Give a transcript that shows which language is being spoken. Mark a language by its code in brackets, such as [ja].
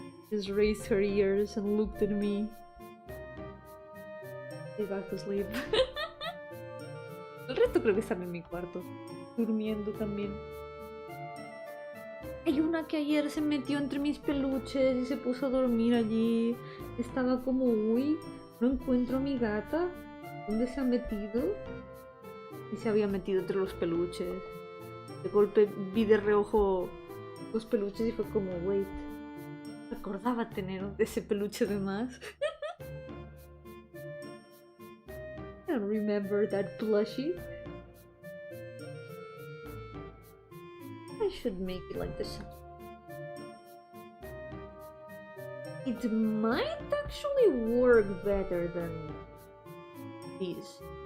[en] Just raised her ears and looked at me. She's back to sleep. [es] El resto creo que están en mi cuarto, durmiendo también. Hay una que ayer se metió entre mis peluches y se puso a dormir allí. Estaba como, uy, no encuentro a mi gata. ¿Dónde se ha metido? Y se había metido entre los peluches. De golpe vi de reojo los peluches y fue como, wait, recordaba tener ese peluche de más. [en] I don't remember that plushie. I should make it like this. It might actually work better than this.